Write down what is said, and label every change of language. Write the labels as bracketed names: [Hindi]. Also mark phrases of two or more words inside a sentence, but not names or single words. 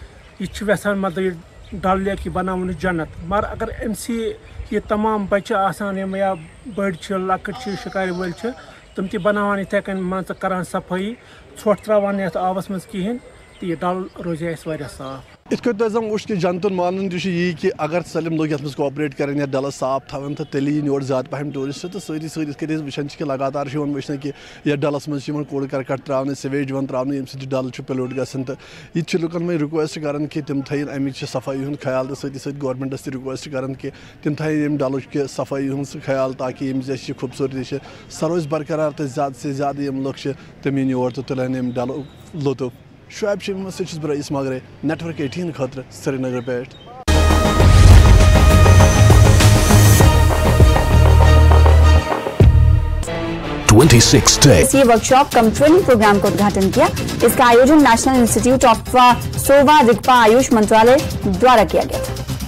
[Kashmiri] یہِ چھِ یژھان مطلب یہِ ڈل لیک بناون جنت مگر اگر امسی یہ تمام بچہ آسان یا بڑ لکٹ شکار ول تم تہ بناوان اتھے کن مان کران صفائی ژھۄٹھ تراوان یتھ آبس مز کہین تو یہ ڈل روزِ اسہِ واریاہ صاف ات کن تم وچ کہ جنتن مانن یہ کہ اگر سلم لوگ یتھ کوآپریٹ کریں یا ڈلس صاف تھون تو تیل یور زیادہ پہم ٹورسٹ تو سۭتی سۭتۍ یِتھ کٔنۍ أسۍ وٕچھان چھِ کہ لگاتار وٕچھنہٕ کہ یتھ ڈلس مز کوڑ کرکٹ تراونہٕ سویج تراونہٕ ییٚمہِ سۭتۍ ڈل پلیوٗٹ گژھان تو یہ لُکن وۄنۍ رِکویسٹ کران کہ تم تھٲیِن امِچ صفٲیی ہُنٛد خیال تو سۭتی سۭتۍ گورمنٹس تہِ رِکویسٹ کران کہ تم تھٲیِن ییٚمہِ ڈلٕچ صفٲیی ہُنٛد خیال تاکہ ییٚمِچ اَسہِ یہِ خوٗبصوٗرتی چھِ سۄ روزِ برقرار تہٕ زیادٕ سے زیادٕ یِم لُکھ چھِ تِم یِن یور تہٕ تُلن ییٚمہِ ڈلُک لطف شعیب شمیٖمس سۭتۍ چھُس بہٕ رئیٖس ماگرے نیٹورک 18 خٲطرٕ سرینگر پٮ۪ٹھ [Hindi] इसी [English] workshop cum training program [Hindi] का उद्घाटन किया। इसका आयोजन नेशनल इंस्टीट्यूट ऑफ सोवा रिगपा आयुष मंत्रालय द्वारा किया गया था।